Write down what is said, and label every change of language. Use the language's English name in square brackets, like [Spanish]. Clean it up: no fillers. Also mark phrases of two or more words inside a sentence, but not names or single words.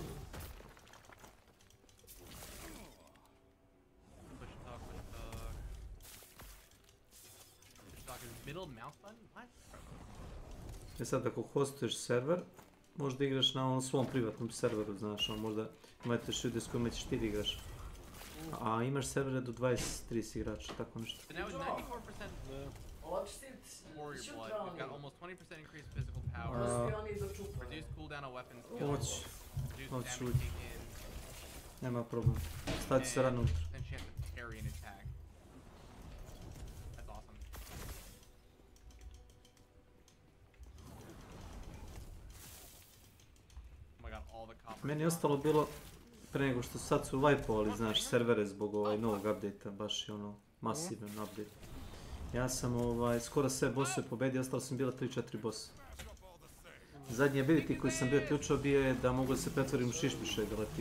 [Serbian] E sad, ako hostuješ server, možda igraš na onom svom privatnom serveru, znaš, možda imate ljude s kojima ćeš ti da igraš. A imaš servere do 23 igrača, tako nešto. [English] So now with 94% warrior blood, we've got almost 20% increased physical power, reduced cooldown on weapon skills, reduced damage taken, [Serbian] Nema problem. Stati se rano unutra. [English] and chance to parry an attack. That's awesome. Oh my god, all the copper. [Serbian] Meni je ostalo bilo, pre nego što sad su wipeovali, znaš, servere zbog novog update-a, baš je ono, masivan update. Ja sam skoro sve bossove pobedio, ostalo sam bila 3-4 bossa. Zadnji ability koji sam bio ključao bio je da mogu da se pretvorim u šišmiša i da letim.